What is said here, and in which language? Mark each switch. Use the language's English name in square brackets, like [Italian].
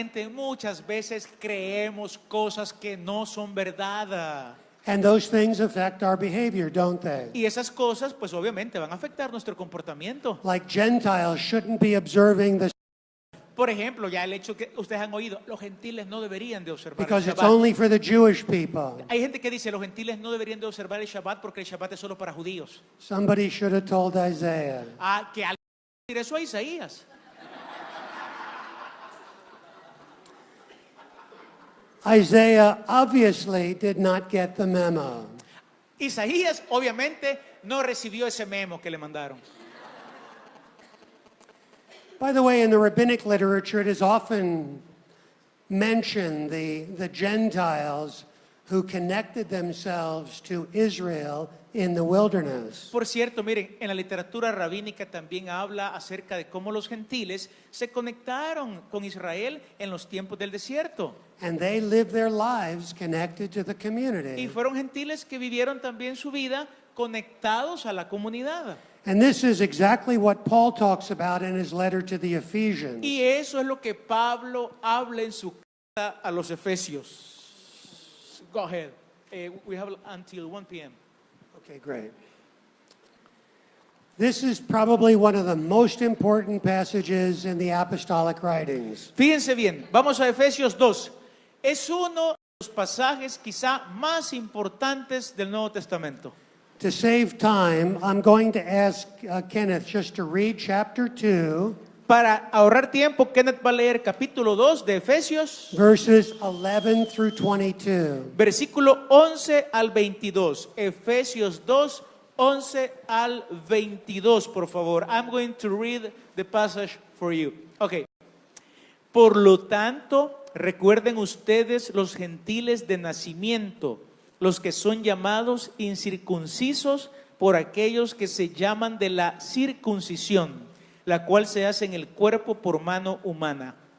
[Spanish] muchas veces creemos cosas que no son verdad. [English] And those things affect our behavior, don't they? [Spanish] Y esas cosas, pues obviamente van a afectar nuestro comportamiento. [English] Like Gentiles shouldn't be observing the [Spanish] Por ejemplo, ya el hecho que ustedes han oído, los gentiles no deberían de observar el [English] because it's Shabbat. only for the Jewish people. [Spanish] Hay gente que dice, los gentiles no deberían de observar el Shabbat porque el Shabbat es solo para judíos. [English] Somebody should have told Isaiah. [Spanish] Que alguien decir eso a Isaías. [English] Isaiah obviously did not get the memo. [Spanish] Isaías obviamente no recibió ese memo que le mandaron. [English] By the way, in the rabbinic literature, it is often mentioned the Gentiles who connected themselves to Israel in the wilderness. [Spanish] Por cierto, miren, en la literatura rabínica también habla acerca de cómo los gentiles se conectaron con Israel en los tiempos del desierto. [English] And they lived their lives connected to the [Spanish] Y [English] community. [Spanish] fueron gentiles que vivieron también su vida conectados a la comunidad. [English] And this is exactly what Paul talks about in his letter to the Ephesians. [Spanish] Y eso es lo que Pablo habla en su carta a los Efesios. [English] Go ahead. We have until 1 p.m. Okay, great. This is probably one of the most important passages in the apostolic writings. [Spanish] Fíjense bien, vamos a Efesios 2. Es uno de los pasajes quizá más importantes del Nuevo Testamento. [English] To save time, I'm going to ask Kenneth just to read chapter 2, [Spanish] Para ahorrar tiempo, Kenneth va a leer capítulo 2 de Efesios, [English] verses 11 through 22. [Spanish] versículo 11 al 22. Efesios 2, 11 al 22, por favor. [English] I'm going to read the passage for you. Okay. [Spanish] Por lo tanto, recuerden ustedes los gentiles de nacimiento, los que son llamados incircuncisos por aquellos que se llaman de la circuncisión, la cual se hace en el cuerpo por mano humana.